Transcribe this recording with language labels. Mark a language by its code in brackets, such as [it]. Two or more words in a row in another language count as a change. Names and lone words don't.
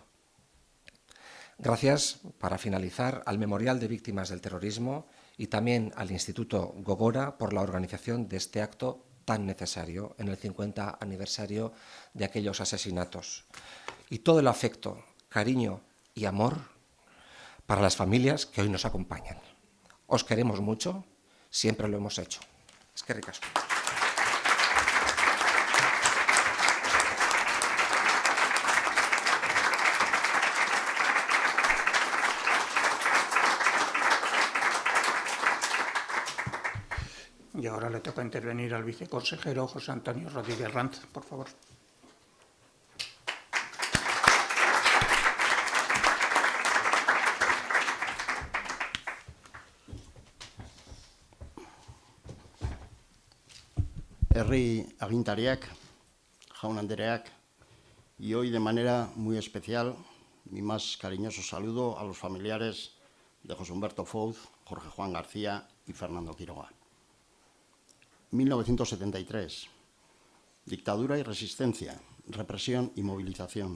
[es] Gracias, para finalizar, al Memorial de Víctimas del Terrorismo y también al Instituto Gogora por la organización de este acto tan necesario en el 50 aniversario de aquellos asesinatos. Y todo el afecto, cariño y amor para las familias que hoy nos acompañan. Os queremos mucho, siempre lo hemos hecho. [eu] Eskerrik asko. [es] Y ahora le toca intervenir al viceconsejero José Antonio Rodríguez Ranz, por favor. [eu] Herri agintariak, jaun andreak, [es] y hoy de manera muy especial mi más cariñoso saludo a los familiares de José Humberto Fouz, Jorge Juan García y Fernando Quiroga. 1973. Dictadura y resistencia, represión y movilización.